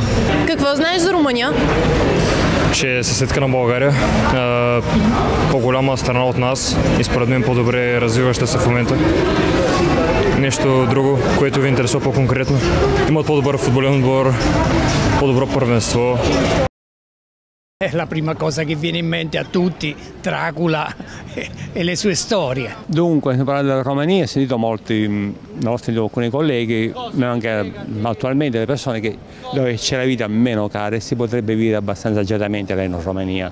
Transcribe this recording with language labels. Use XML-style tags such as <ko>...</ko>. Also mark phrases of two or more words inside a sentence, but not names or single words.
<bg>Какво знаеш за Румъния? Че е съседка на България, по-голяма страна от нас и според мен по-добре развиваща се в момента. Нещо друго, което ви интересува по-конкретно? Имат по-добър футболен отбор, по-добро първенство.</bg> <it>È la prima cosa che viene in mente a tutti, Dracula e le sue storie. Dunque, parlando della Romania, ho sentito molti nostri alcuni colleghi, ma anche attualmente le persone che dove c'è la vita meno cara e si potrebbe vivere abbastanza agiatamente là in Romania.</it>